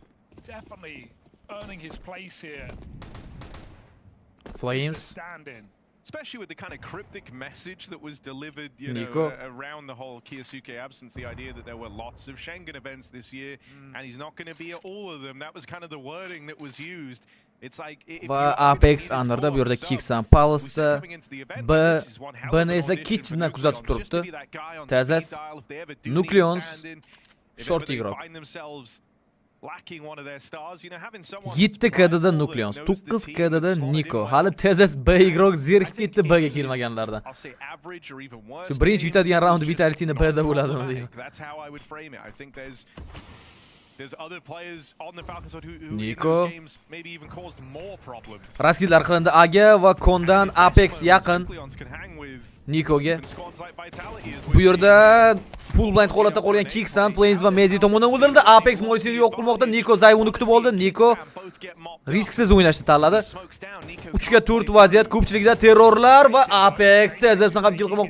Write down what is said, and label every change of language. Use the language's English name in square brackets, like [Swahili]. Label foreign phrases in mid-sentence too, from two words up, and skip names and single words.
[English] Definitely earning his place here. Flames. Especially with the kind of cryptic message that was delivered, Nico. Around the whole Kiyosuke absence, the idea that there were lots of Schengen events this year, and he's not going to be at all of them. That was kind of the wording that was used. It's like [Uzbek] Va Apex Underda bu yerda Kixan Palace'da B'ni esa Kitchendan kuzatib turibdi. Tazas Nucleons short igroq. 7 KD'da Nucleons, 9 KD'da Nico. Hali Tazas B igroq zerikib ketdi B'ga kelmaganlardan. Shu birinchi yutadigan raund Vitality'ni B'da bo'ladimi deyman. [English] There's other players on the Falcons who Nico. in those games maybe even caused more problems. [Uzbek] Raskidlar qilindi Aga va Kondan Apex yaqin Nikoga. Bu yerda full blind holatda qolgan Kixan, Flames va Mezi tomonidan o'ldirildi. Apex Moisini yo'q qilmoqda. Niko Zayvuni kutib oldi. Niko risksiz o'ynashni tanladi. 3 ga 4 vaziyat, ko'pchilikda terrorlar va Apex tezasini ham kill qilmoqda.